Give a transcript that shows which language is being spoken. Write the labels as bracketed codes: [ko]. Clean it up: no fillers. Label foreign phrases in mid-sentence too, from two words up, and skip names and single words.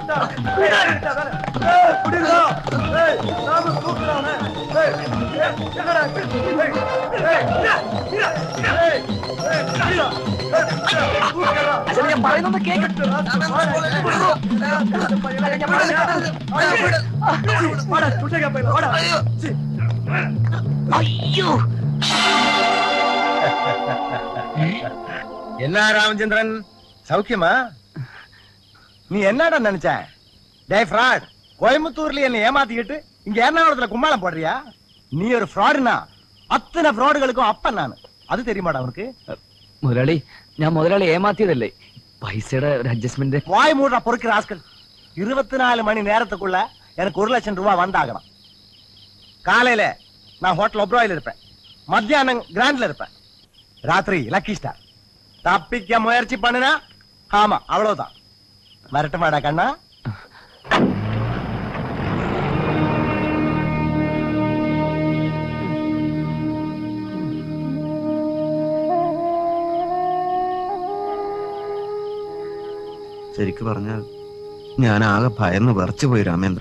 [ml] ഞാൻ പറയുന്നത് കേക്ക്. അയ്യോ, [ta] என்ன ராமச்சந்திரன், சௌக்கியமா? நீ என்னடா நினைச்ச? டேய் ஃப்ராட், கோயம்புத்தூர்ல என்ன ஏமாத்திக்கிட்டு இங்க எர்ணாகுளத்துல கும்மாளம் போடுறியா? நீ ஒரு ஃப்ராடுனா அத்தனை ஃப்ராடுகளுக்கும் அப்பன் நான். அது தெரியுமாடா உனக்கு? [ml] മുതലാളി, ഞാൻ മുതലാളി ഏമാത്തിയതല്ലേ, പൈസയുടെ ഒരു അഡ്ജസ്റ്റ്മെന്റ്. [ta] வாய் மூடுற பொறுக்கிற ஆஸ்கள். 24 மணி நேரத்துக்குள்ள எனக்கு 1 லட்சம் ரூபாய் வந்தாகணும். காலையில நான் ஹோட்டல் ஒப்ராயில் இருப்பேன், மத்தியானம் கிராண்ட்ல இருப்பேன், ராத்திரி லக்கி ஸ்டார். தப்பிக்க முயற்சி பண்ணுனா ஆமா அவ்வளவுதான். வரட்டுமாடா கண்ணா? [ml] ശരിക്കു പറഞ്ഞാൽ ഞാൻ ആകെ ഭയന്ന് വിറച്ചു പോയി രാമേന്ദ്ര.